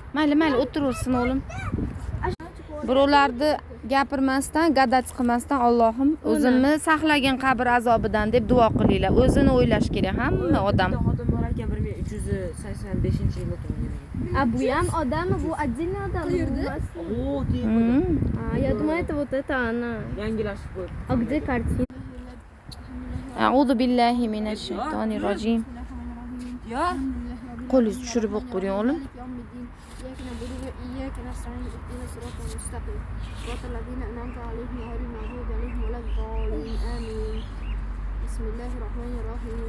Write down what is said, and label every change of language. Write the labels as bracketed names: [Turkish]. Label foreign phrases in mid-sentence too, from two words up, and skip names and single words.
[Uzbek] Mayli, o'tiraversin o'lim. Birovlarni gapirmasdan, gadats qilmasdan Allohim o'zimni saqlagin qabr azobidan deb duo qilinglar. O'zini o'ylash kerak hamma odam. Xodim bor ekan 1385-yilda tug'ilgan. Bu ham odammi? Bu отдельный odam. O, tepada. [Russian] Я думаю, это вот это она. [Uzbek] Yangilashib qo'ydi. [Russian] А где картина? [Arabic] أعوذ بالله من الشيطان الرجيم. [Uzbek] Qo'lingizni tushirib o'qiring o'g'lim. [Arabic] بسم الله الرحمن الرحيم.